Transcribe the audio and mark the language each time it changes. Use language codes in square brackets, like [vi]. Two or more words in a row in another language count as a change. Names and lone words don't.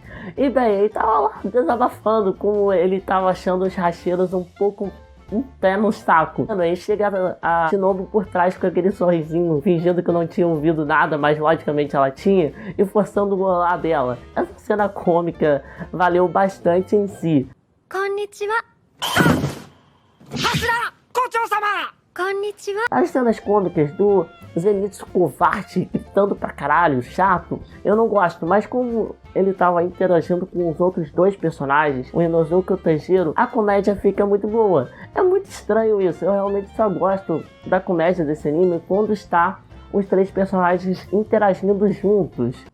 [pt] E daí ele tava lá desabafando como ele tava achando os Hashiras um pouco um pé no saco. Aí chega a Shinobu por trás com aquele sorrisinho, fingindo que não tinha ouvido nada, mas logicamente ela tinha, e forçando o olhar dela. Essa cena cômica valeu bastante em si. [ja] Konnichiwa. Hashira! Kochou-sama! Konnichiwa. [pt] As cenas cômicas do Zenitsu covarde, gritando pra caralho, chato, eu não gosto, mas como ele tava interagindo com os outros dois personagens, o Inosuke e o Tanjiro, a comédia fica muito boa. É muito estranho isso, eu realmente só gosto da comédia desse anime quando está os três personagens interagindo juntos.